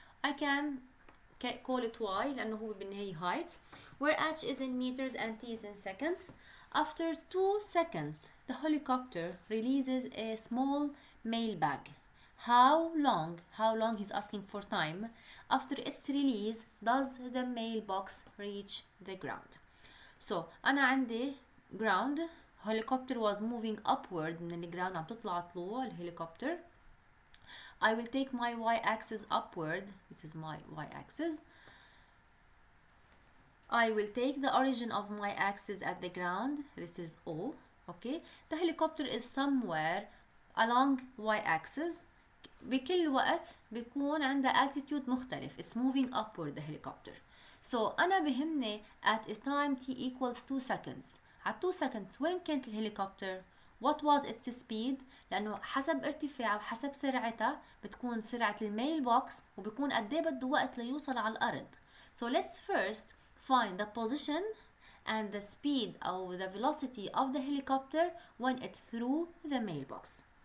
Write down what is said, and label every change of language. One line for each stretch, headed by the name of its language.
English: I can call it y
Arabic: لأنه هو بالنهاية
English: height, where h is in meters and t is in seconds. After 2 seconds, the helicopter releases a small mail bag. How long he's asking for time, after its release does the mailbox reach the ground?
Arabic: So أنا عندي ground,
English: helicopter was moving upward
Arabic: من الجراوند، عم تطلع طلوع الهليكوبتر.
English: I will take my y-axis upward. This is my y-axis. I will take the origin of my axis at the ground. This is O. Okay. The helicopter is somewhere along y-axis.
Arabic: بكل وقت بيكون عندها altitude مختلف.
English: It's moving upward the helicopter. So
Arabic: أنا بهمني
English: at a time t equals 2 seconds.
Arabic: على 2 seconds وين كانت الهليكوبتر؟
English: What was its speed؟
Arabic: لأنه حسب ارتفاعها وحسب سرعتها بتكون سرعة الميل بوكس وبيكون قد ايه بده وقت ليوصل على الأرض.
English: So let's first find the position and the speed or the velocity of the helicopter when it threw the mailbox.